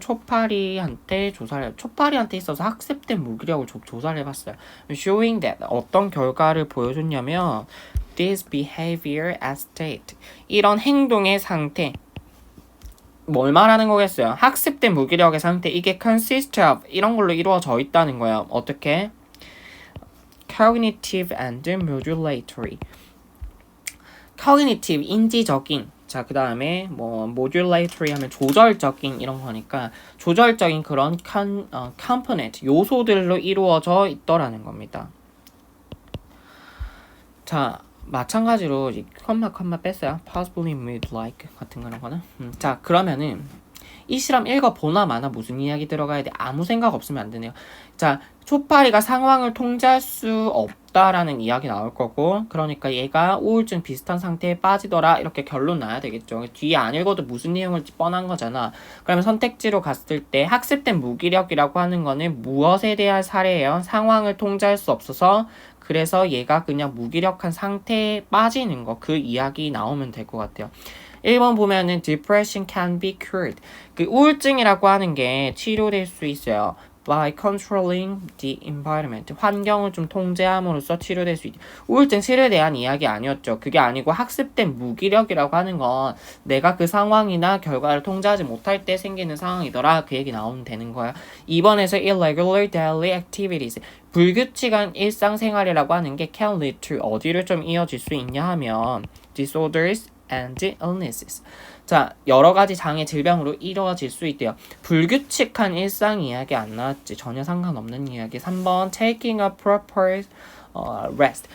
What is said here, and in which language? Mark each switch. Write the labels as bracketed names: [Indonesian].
[Korean] 초파리한테 초파리한테 있어서 학습된 무기력을 조사를 해봤어요. [English] Showing that, [Korean] 어떤 결과를 보여줬냐면 [English] this behavior as state, [Korean] 이런 행동의 상태, 뭘 말하는 거겠어요? 학습된 무기력의 상태, 이게 [English] consist of, [Korean] 이런 걸로 이루어져 있다는 거예요. 어떻게? [English] Cognitive and modulatory. [Korean] Cognitive, 인지적인. 자, 그 다음에 modulatory 하면 조절적인 이런 거니까 조절적인 그런 component, 요소들로 이루어져 있더라는 겁니다. 자, 마찬가지로 컴마 뺐어요. [English] possibly mood like [Korean] 같은 그런 거는. 자, 그러면은 이 실험 읽어보나 마나 무슨 이야기 들어가야 돼? 아무 생각 없으면 안 되네요. 자, 초파리가 상황을 통제할 수 없다라는 이야기 나올 거고, 그러니까 얘가 우울증 비슷한 상태에 빠지더라, 이렇게 결론 나야 되겠죠. 뒤에 안 읽어도 무슨 내용일지 뻔한 거잖아. 그러면 선택지로 갔을 때 학습된 무기력이라고 하는 거는 무엇에 대한 사례예요? 상황을 통제할 수 없어서 그래서 얘가 그냥 무기력한 상태에 빠지는 거, 그 이야기 나오면 될 것 같아요. 1번 보면은 [English] depression can be cured. [Korean] 그 우울증이라고 하는 게 치료될 수 있어요. [English] by controlling the environment. [Korean] 환경을 좀 통제함으로써 치료될 수 있다. 우울증 치료에 대한 이야기 아니었죠. 그게 아니고 학습된 무기력이라고 하는 건 내가 그 상황이나 결과를 통제하지 못할 때 생기는 상황이더라. 그 얘기 나오면 되는 거야. 2번에서 [English] irregular daily activities. [Korean] 불규칙한 일상생활이라고 하는 게 [English] can lead to [Korean] 어디를 좀 이어질 수 있냐 하면 [English] disorders and illnesses. [Korean] 자, 여러 가지 장애 질병으로 이루어질 수 있대요. 불규칙한 일상 이야기 안 나왔지. 전혀 상관없는 이야기. 3번 [English] taking a proper rest.